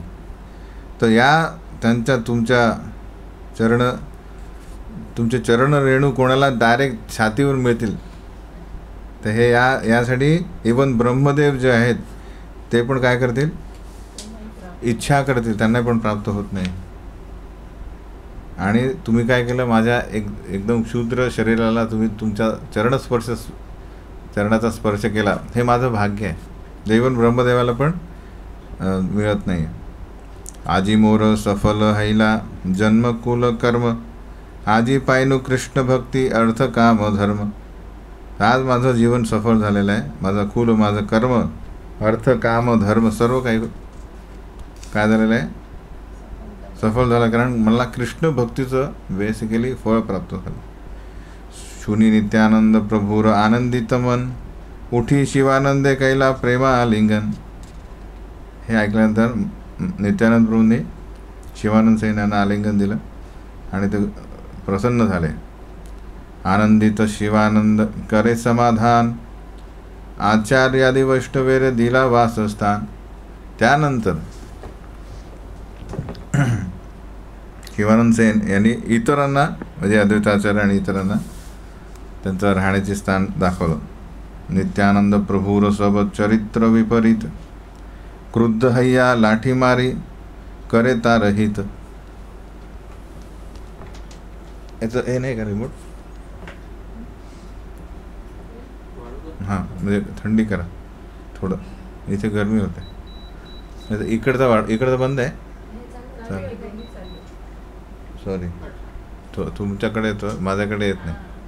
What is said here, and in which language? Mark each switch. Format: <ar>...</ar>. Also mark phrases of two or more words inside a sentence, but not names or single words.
<mr>तर या त्यांच्या तुमचे चरण रेणू कोणाला डायरेक्ट छातीवर मिळतील, तर हे यासाठी इवन ब्रह्मदेव जे आहेत ते पण काय करतील, इच्छा करतील, त्यांना पण प्राप्त होत नाही. आणि तुम्ही काय केलं, माझ्या एकदम क्षुद्र शरीराला तुम्ही तुमच्या चरणाचा स्पर्श केला, हे माझं भाग्य आहे. इवन ब्रह्मदेवाला पण मिळत नाही.</mr> <bn>আজি মোর সফল হৈল জন্ম কুল কর্ম, আজি পাইনু কৃষ্ণ ভক্তি অর্থ কাম ধর্ম.</bn> <mr>आज माझं जीवन सफल झालेलं आहे. माझं कुल, माझं कर्म, अर्थ काम धर्म सर्व काही काय झालेलं आहे, सफल झालं. कारण मला कृष्ण भक्तीचं बेसिकली फळ प्राप्त झालं.</mr> <bn>শুনি নিত্যানন্দ প্রভুর আনন্দিত মন, উঠি শিবানন্দে কৈল প্রেম আলিঙ্গন.</bn> <mr>हे ऐकल्यानंतर नित्यानंद प्रभूंनी शिवानंद सेन यांना आलिंगन दिलं आणि ते प्रसन्न झाले.</mr> <bn>আনন্দিত শিবানন্দ করে সমাধান, আচার্যাদি বৈষ্ণবের দিল বাসস্থান.</bn> <mr>त्यानंतर शिवानंद सेन यांनी इतरांना, म्हणजे अद्वैताचार्य आणि इतरांना त्यांचं राहण्याचे स्थान दाखवलं.</mr> <bn>নিত্যানন্দ প্রভুর সব চরিত্র বিপরীত, ক্রুদ্ধ হৈয়া লাথি মারি করে তার হিত.</bn> <mr>याचं हे नाही का रिमोट? हां, म्हणजे थंडी करा थोडं, इथे गरमी होते. इकडचा बंद आहे. सॉरी, तुमच्याकडे येतो, माझ्याकडे येत नाही.</mr>